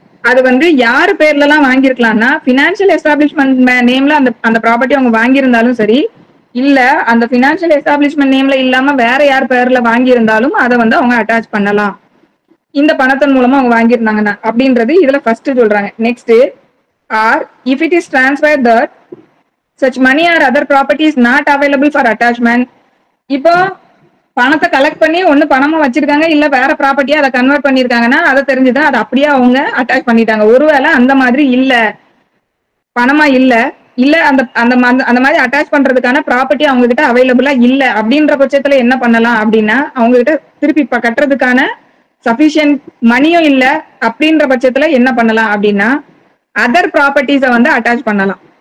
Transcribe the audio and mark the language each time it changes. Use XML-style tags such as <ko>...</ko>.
<ta>அது வந்து யாரு பேர்ல எல்லாம் வாங்கிருக்கலாம்னா, பினான்சியல் எஸ்டாப்ளிஷ்மெண்ட் நேம்ல அந்த ப்ராப்பர்ட்டி அவங்க வாங்கியிருந்தாலும் சரி, இல்ல அந்த பினான்சியல் எஸ்டாப்ளிஷ்மெண்ட் நேம்ல இல்லாம வேற யார் பேர்ல வாங்கியிருந்தாலும் அதை வந்து அவங்க அட்டாச் பண்ணலாம், இந்த பணத்தின் மூலமா அவங்க வாங்கியிருந்தாங்கன்னா அப்படின்றது இதுல ஃபர்ஸ்ட் சொல்றாங்க.</ta> <en>Next, or if it is transfer that such money or other property is not available for attachment.</en> <ta>இப்போ பணத்தை கலெக்ட் பண்ணி ஒண்ணு பணமா வச்சிருக்காங்க, இல்ல வேற ப்ராப்பர்ட்டியா அதை கன்வெர்ட் பண்ணிருக்காங்கன்னா அதை தெரிஞ்சுதான் அதை அப்படியே அவங்க அட்டாச் பண்ணிட்டாங்க. ஒருவேளை அந்த மாதிரி இல்ல, பணமா இல்ல அந்த அந்த மாதிரி அட்டாச் பண்றதுக்கான ப்ராப்பர்ட்டி அவங்க கிட்ட அவைலபிளா இல்ல அப்படின்ற பட்சத்துல என்ன பண்ணலாம் அப்படின்னா, அவங்க கிட்ட திருப்பி கட்டுறதுக்கான சஃபிஷியன்ட் மணியும் இல்ல அப்படின்ற பட்சத்துல என்ன பண்ணலாம் அப்படின்னா, அதர் ப்ராப்பர்ட்டிஸை வந்து அட்டாச் பண்ணலாம்.</ta>